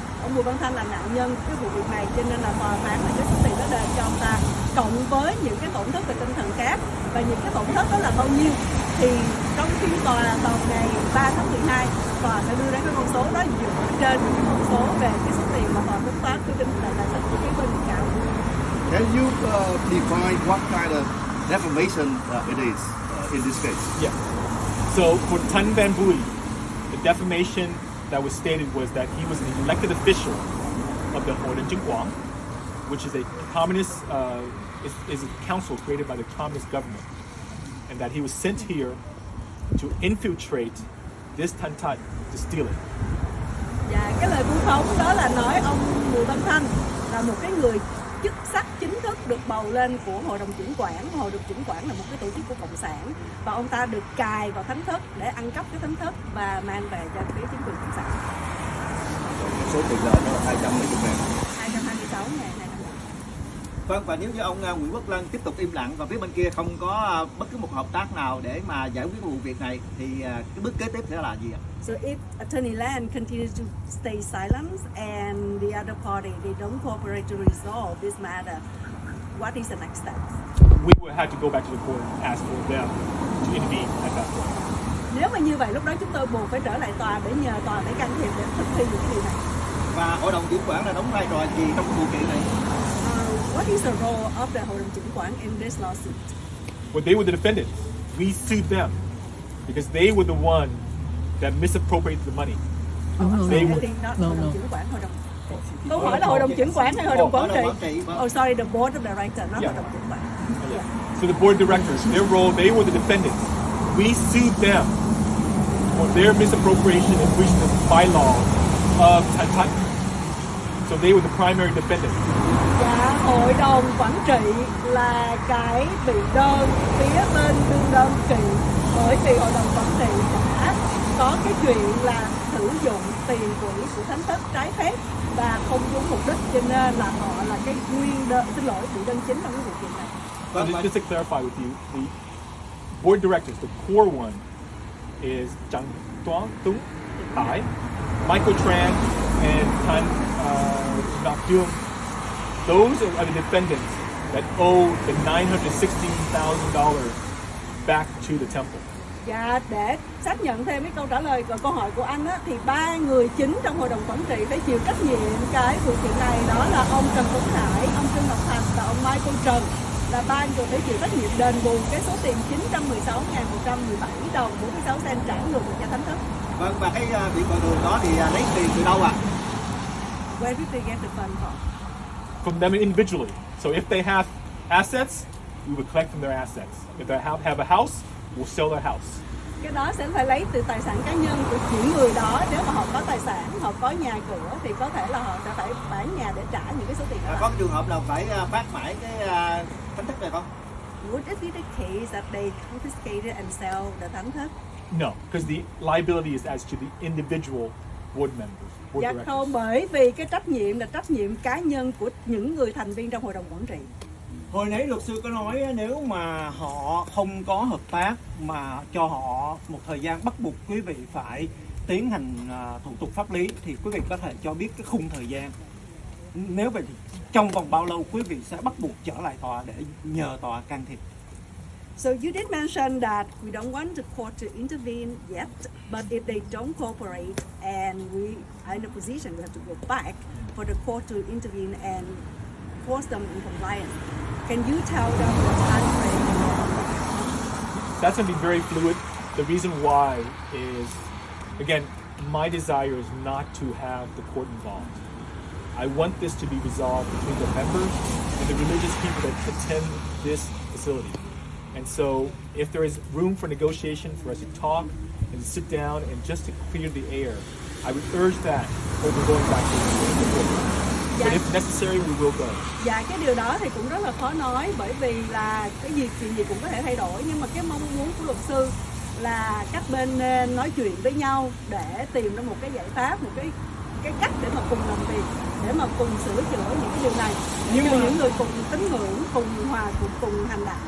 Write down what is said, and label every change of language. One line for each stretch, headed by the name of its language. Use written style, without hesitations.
Vietnamese: Ông Bùi Văn Thanh là nạn nhân cái vụ việc này, cho nên là tòa phán là cái số tiền đó đền cho ông ta, cộng với những cái tổn thất về tinh thần khác. Và những cái tổn thất đó là bao nhiêu thì trong phiên tòa vào ngày 3 tháng 12, tòa sẽ đưa ra cái con số đó dựa trên những cái con số về cái số tiền mà tòa tính toán quyết định là tài sản của phía bên bị cáo.
English: Can you define what kind of defamation it is in this case? Yeah. So for Thanh Van Bui, the defamation that was stated was that he was an elected official of the Hội đồng Chứng khoán, which is a communist, is a council created by the communist government, and that he was sent here to infiltrate this Thanh Thất to steal it.
Vietnamese: Và cái lời vu khống đó là nói ông Bùi Văn Thanh là một cái người chức sắc chính thức được bầu lên của Hội đồng Chứng khoán. Hội đồng Chứng khoán là một cái tổ chức của Cộng sản, và ông ta được cài vào Thánh Thất để ăn cắp cái Thánh Thất và mang về cho phía chính quyền Cộng sản. Số tiền lời đó là 220.000. 226.200. Vâng, và nếu như ông Nguyễn Quốc Lân tiếp tục im lặng và phía bên kia không có bất cứ một hợp tác nào để mà giải quyết vụ việc này thì cái bước kế tiếp sẽ là gì ạ?
English: So if Attorney Lan continues to stay silent and the other party they don't cooperate to resolve this matter, what is the next step? We will have to go back to the court and ask for them to intervene at that point.
Vietnamese: Nếu mà như vậy lúc đó chúng tôi buộc phải trở lại tòa để nhờ tòa phải can thiệp để thực thi những cái điều này. Và Hội đồng Chứng khoán là đóng vai trò gì trong vụ kiện này?
English: What is the role of the Hội đồng Chứng khoán in this lawsuit? Well, they were the defendants. We sued them because they were the one that misappropriated the money. They were.
Vietnamese: Hội đồng Chứng khoán, hội đồng. Câu hỏi là Hội đồng Chứng khoán hay Hội đồng Quản trị?
English: Oh, sorry, the Board of Directors, not Hội đồng Chứng khoán. Yeah. So the board of directors, their role, they were the defendants. We sued them for their misappropriation and breaching the bylaw of Thất. So they were the primary defendants.
Vietnamese: Dạ, Hội đồng Quản trị là cái bị đơn phía bên đương đơn kiện, bởi vì Hội đồng Quản trị đã có cái chuyện là sử dụng tiền quỹ của Thánh Thất trái phép và không đúng mục đích, cho nên là họ là cái nguyên đơn, xin lỗi, bị đơn chính trong cái vụ kiện này.
English: Just to clarify with you, the board directors, the core one, is Trần Tuấn Hải, Michael Tran, and Thanh Ngọc Dương. Those are the defendants that owe the $916,000 back to the temple.
Vietnamese: Dạ, để xác nhận thêm cái câu trả lời câu hỏi của anh á, thì ba người chính trong Hội đồng Quản trị phải chịu trách nhiệm cái vụ kiện này, đó là ông Trần Tuấn Hải, ông Trương Ngọc Thành và ông Michael Trần, là ba người phải chịu trách nhiệm đền bù cái số tiền 916.117 đồng 46 cent trả ngược cho Thánh Thất. Vâng, và cái việc bồi thường đó thì lấy tiền từ đâu ạ?
English: Where did they get the fund from? From them individually. So if they have assets, we would collect from their assets. If they have a house, we'll sell their house.
Vietnamese: Cái đó sẽ phải lấy từ tài sản cá nhân của những người đó. Nếu mà họ có tài sản, họ có nhà cửa thì có thể là họ sẽ phải bán nhà để trả những cái số tiền đó. Có trường hợp nào phải phát mãi cái Thánh Thất này không?
English: Would it be the case that they confiscated and sell the Thánh Thất? No, because the liability is as to the individual board members.
Vietnamese: Dạ không, bởi vì cái trách nhiệm là trách nhiệm cá nhân của những người thành viên trong Hội đồng Quản trị. Hồi nãy luật sư có nói nếu mà họ không có hợp tác mà cho họ một thời gian bắt buộc quý vị phải tiến hành thủ tục pháp lý, thì quý vị có thể cho biết cái khung thời gian. Nếu vậy thì trong vòng bao lâu quý vị sẽ bắt buộc trở lại tòa để nhờ tòa can thiệp?
English: So you did mention that we don't want the court to intervene yet, but if they don't cooperate and we are in a position we have to go back for the court to intervene and force them in compliance. Can you tell them the time frame? That's going to be very fluid. The reason why is, again, my desire is not to have the court involved. I want this to be resolved between the members and the religious people that attend this facility. And so if there is room for negotiation, for us to talk and to sit down and just to clear the air, I would urge that over going back to the board. But if necessary, we will go.
Vietnamese: Dạ, cái điều đó thì cũng rất là khó nói, bởi vì là cái chuyện gì cũng có thể thay đổi, nhưng mà cái mong muốn của luật sư là các bên nên nói chuyện với nhau để tìm ra một cái giải pháp, một cái cách để mà cùng làm việc, để mà cùng sửa chữa những cái điều này, nhưng mà những người cùng tín ngưỡng, cùng hòa, cùng hành đạo.